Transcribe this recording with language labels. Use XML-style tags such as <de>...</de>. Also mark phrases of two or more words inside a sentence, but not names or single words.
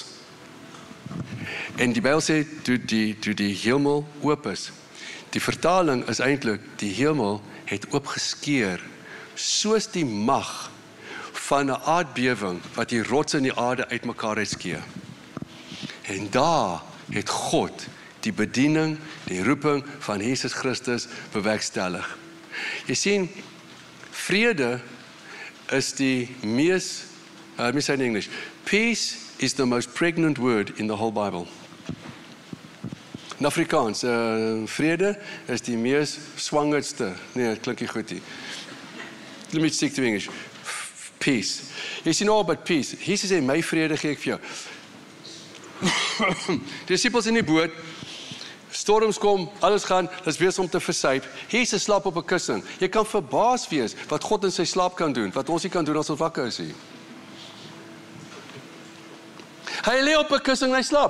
<af>En die Bybel sê, toe die hemel oop is, die vertaling is eintlik, die hemel het oopgeskeur, soos die mag van 'n aardbewing, wat die rots in die aarde uitmekaar uitskeer. En daar het God die bediening, die roeping van Jesus Christus bewerkstellig. Jy sien, vrede is die mees,</af> <en>let me say in English, peace is the most pregnant word in the whole Bible.</en> <af>In Afrikaans, vrede is die mees swangerste, nee, het klink nie goed nie.</af> <en>Let me stick to English. peace.</en> <af>Jy sien</af> <en>all but peace.</en> <af>Jesus sê, my vrede gee ek vir jou. Die disciples in die boot, storms kom, alles gaan, dis besig om te versuip. Jesus slaap op 'n kussing. Jy kan verbaas wees wat God in sy slaap kan doen, wat ons nie kan doen as ons wakker is hier. Hy lê op 'n kussing en hy slaap.</af>